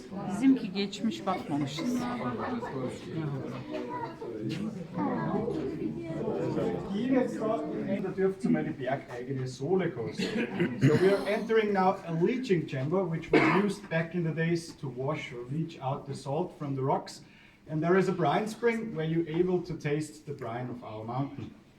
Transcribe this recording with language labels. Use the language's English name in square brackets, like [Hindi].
[Turkish] Bizimki geçmiş bakmamışız. [German] Die jetzt da dürft ihr mal die bergeigene Sohle kosten. [English] So we are entering now a leaching chamber which was used back in the days to wash or leach out the salt from the rocks. And there is a brine spring where you're able to taste the brine of our mountain.